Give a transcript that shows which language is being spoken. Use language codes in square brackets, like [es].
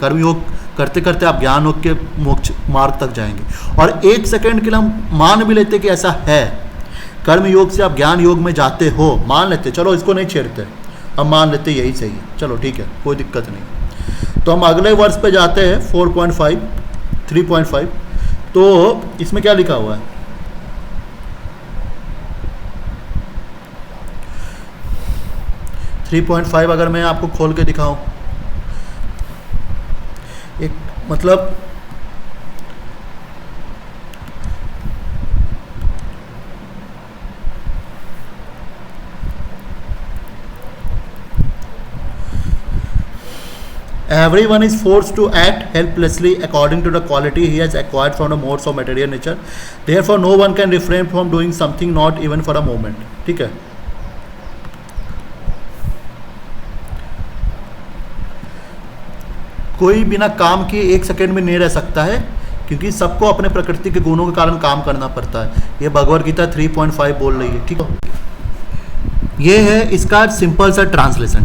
[hi] कर्म योग करते करते आप ज्ञान योग के मोक्ष मार्ग तक जाएंगे। और एक सेकंड के लिए हम मान भी लेते कि ऐसा है, कर्म योग से आप ज्ञान योग में जाते हो, मान लेते, चलो इसको नहीं छेड़ते, हम मान लेते यही सही है, चलो ठीक है, कोई दिक्कत नहीं। तो हम अगले वर्ष पे जाते हैं 4.5 3.5। तो इसमें क्या लिखा हुआ है, थ्री 3.5 अगर मैं आपको खोल के दिखाऊं, एक मतलब [en] everyone is forced to act helplessly according to the quality he has acquired from the modes of material nature, therefore no one can refrain from doing something not even for a moment। [hi] ठीक है, कोई बिना काम के एक second में नहीं रह सकता है, क्योंकि सबको अपने प्रकृति के गुणों के कारण काम करना पड़ता है। ये भगवद गीता 3.5 बोल रही है। ठीक है, ये है इसका सिंपल सा ट्रांसलेशन।